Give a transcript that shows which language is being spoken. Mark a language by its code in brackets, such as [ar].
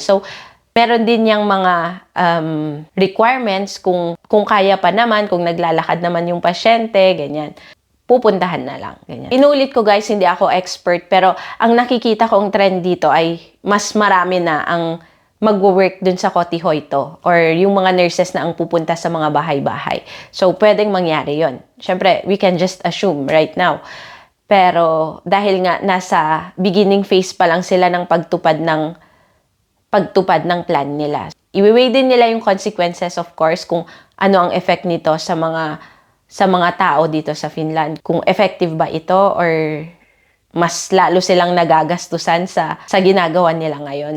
[tl] So, meron din yung mga requirements kung kaya pa naman, kung naglalakad naman yung pasyente, ganyan. Pupuntahan na lang. Ganyan. Inulit ko guys, hindi ako expert, pero ang nakikita kong trend dito ay mas marami na ang magwo-work dun sa kotihoito or yung mga nurses na ang pupunta sa mga bahay-bahay. So, pwedeng mangyari yon. [en] Siyempre, we can just assume right now. [tl] Pero, dahil nga nasa beginning phase pa lang sila ng pagtupad ng plan nila. Iwi-weigh din nila yung consequences, of course, kung ano ang effect nito sa mga tao dito sa Finland. Kung effective ba ito or mas lalo silang nagagastusan sa ginagawa nila ngayon.